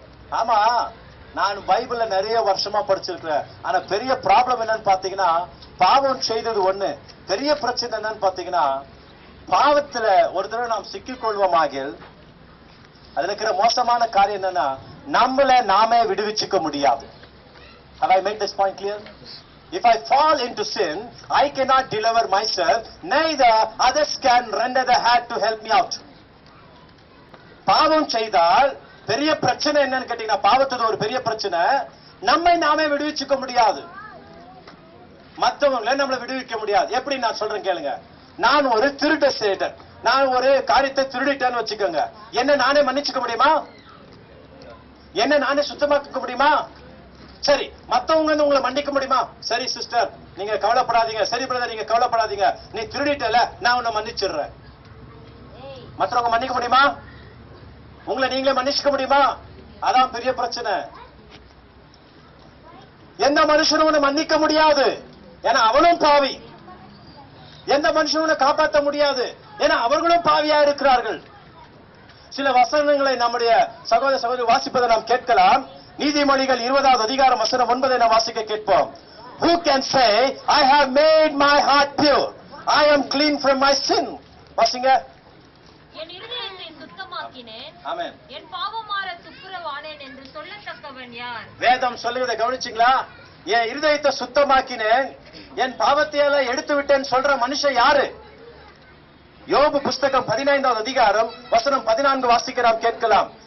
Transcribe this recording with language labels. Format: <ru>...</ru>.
<ta>ஆமா, நான் பைபிள்ல நிறைய வருஷமா படிச்சிருக்கிறேன். ஆனா பெரிய ப்ராப்ளம் என்னன்னு பாத்தீங்கன்னா, பாவம் செய்தது ஒண்ணு, பெரிய பிரச்சனை என்னன்னு பாத்தீங்கன்னா, பாவத்துல ஒரு தடவை நாம் சிக்கிக் கொள்வோமாக அதுல இருக்கிற மோசமான காரியம் என்னன்னா, நம்மள நாமே விடுவிச்சுக்க முடியாது.</ta> <en>Have I made this point clear? If I fall into sin, I cannot deliver myself, neither others can render the hand to help me out.</en> <ta>பாவம் செய்தால் பெரிய பிரச்சனை என்னன்னு கேட்டீங்கன்னா, பாவத்தது ஒரு பெரிய பிரச்சனை, நம்மை நாமே விடுவிச்சுக்க முடியாது, மற்றவங்களை நம்மளை விடுவிக்க முடியாது. எப்படி நான் சொல்றேன் கேளுங்க. நான் ஒரு திருட செய்தேன், நான் ஒரு காரியத்தை திருடிட்டேன்னு வச்சுக்கோங்க, என்ன நானே மன்னிச்சுக்க முடியுமா? என்ன நானே சுத்தமாக்க முடியுமா? சரி, மத்தவங்க வந்து உங்களை மன்னிக்க முடியுமா? சரி சிஸ்டர் நீங்க கவலைப்படாதீங்க, சரி பிரதர் நீங்க கவலைப்படாதீங்க, நீ திருடிட்டல நான் உன்னை மன்னிச்சிடுறேன். மற்றவங்க மன்னிக்க முடியுமா? உங்களை நீங்களே மன்னிச்சுக்க முடியுமா? அதான் பெரிய பிரச்சனை. எந்த மனுஷனும் உன்னை மன்னிக்க முடியாது, ஏன்னா அவனும் பாவி. எந்த மனுஷனும் காப்பாற்ற முடியாது, ஏன்னா அவர்களும் பாவியா இருக்கிறார்கள். சில வசனங்களை நம்முடைய சகோதர சகோதரி வாசிப்பதை நாம் கேட்கலாம். நீதிமொழிகள் 20வது அதிகாரம் வசனம் 9 நாம் வாசிக்க கேட்போம்.</ta> <en>Who can say I have made my heart pure, I am clean from my sin?</en> <ta>வாசிங்க. என் இருதயத்தை சுத்தமாக்கினேன், ஆமென். என் பாவமாற துப்புரவானேன் என்று சொல்லத்தக்கவன் யார்? வேதம் சொல்லுவதை கவனிச்சீங்களா? என் இருதயத்தை சுத்தமாக்கினேன், என் பாவத்தை எல்லாம் எடுத்து விட்டேன் சொல்ற மனுஷன் யாரு? யோபு புஸ்தகம் 15வது அதிகாரம் வசனம் 14 வாசிக்க நாம் கேட்கலாம்.</ta>